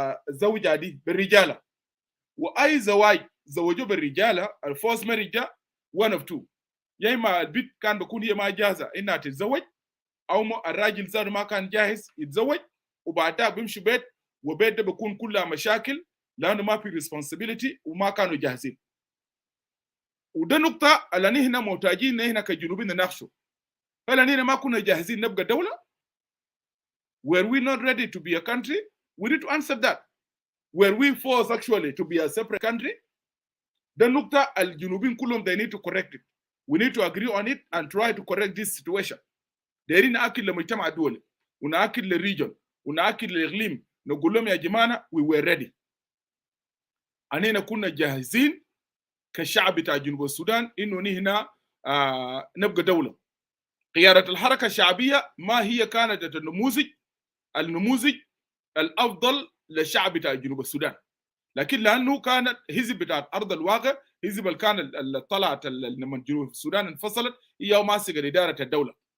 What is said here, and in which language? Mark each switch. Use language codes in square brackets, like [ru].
[ar] زوجها دي بالرجاله، واي زواج زوجوه بالرجاله الفوز ماريج ده [en] one of two، [ar] يا اما البيت كان بكون هي ما جاهزه انها تتزوج، او الراجل ذاته ما كان جاهز يتزوج، وبعدها بيمشي بيت، وبيت ده بيكون كلها مشاكل لانه ما في ريسبونسبيلتي وما كانوا جاهزين. وده نقطه اللي نحن محتاجين نحن كجنوبيين نناقشه. هل نحن ما كنا جاهزين نبقى دوله؟ [en] Were we not ready to be a country? We need to answer that. Were we forced actually to be a separate country? [ar] ده النقطه الجنوبيين كلهم [en] they need to correct it. We need to agree on it and try to correct this situation. [ar] دايرين ناكل لمجتمع دولي وناكل للريجن وناكل للاقليم، نقول لهم يا جماعه [en] we were ready. [ar] اننا كنا جاهزين كشعب بتاع جنوب السودان انه نحن نبقى دوله. قياده الحركه الشعبيه ما هي كانت النموذج الافضل للشعب بتاع جنوب السودان، لكن لانه كانت حزب بتاع ارض الواقع، حزب اللي كان اللي طلعت لما جنوب السودان انفصلت هي ماسكه اداره الدوله.